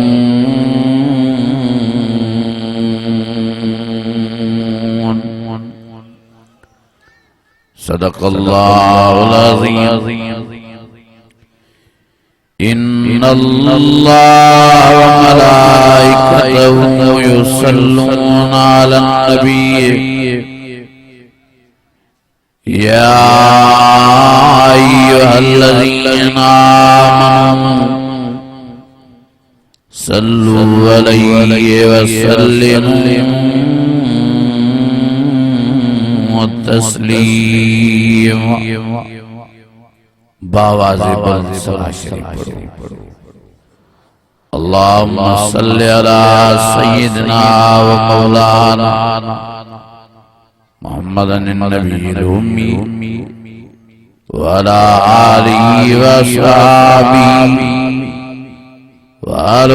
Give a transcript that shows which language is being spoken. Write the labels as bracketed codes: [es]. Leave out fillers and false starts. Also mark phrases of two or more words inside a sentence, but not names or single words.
[ar] صدق الله العظيم. إن الله وملائكته يصلون على النبي يا أيها الذين آمنوا صلوا عليه وسلموا تسليما. [ur] بآوازِ بلند صلوٰۃ شریف پڑھو. [ar] اللهم صل على سيدنا ومولانا محمد النبي الأمي وعلى آله وأصحابه وأهل